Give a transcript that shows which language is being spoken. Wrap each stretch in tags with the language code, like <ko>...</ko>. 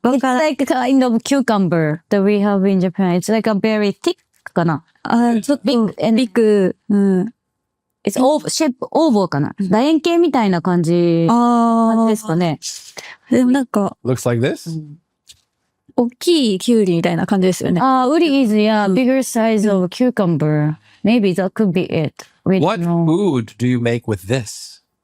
<en>It's like a kind of cucumber that we have in Japan. It's like a very thick</en> <ja>かな。ちょっとビッグ。</ja> <en>It's oval, shape oval</en> <ja>かな。楕円形みたいな感じですかね。でもなんか、</ja> <en>Looks like this?</en> <ja>大きいキュウリみたいな感じですよね。</ja> <en>Uri is, yeah, bigger size of cucumber. Maybe that could be it. Wait, What no. food do you make with this?</en>